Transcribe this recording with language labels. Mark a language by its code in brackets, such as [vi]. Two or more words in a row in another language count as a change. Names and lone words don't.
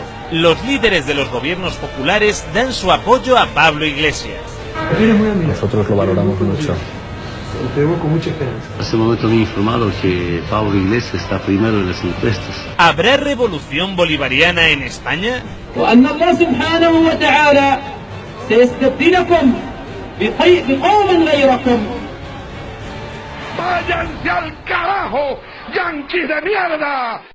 [es] Los líderes de los gobiernos populares dan su apoyo a Pablo Iglesias. Nosotros lo valoramos mucho. Lo tenemos con mucha esperanza. Hace un momento me he informado que Pablo Iglesias está primero en las encuestas. ¿Habrá revolución bolivariana en España? [ar] وأن الله سبحانه وتعالى سيستبدلكم بقوم غيركم. [es] ¡Váyanse al carajo, yanquis de mierda!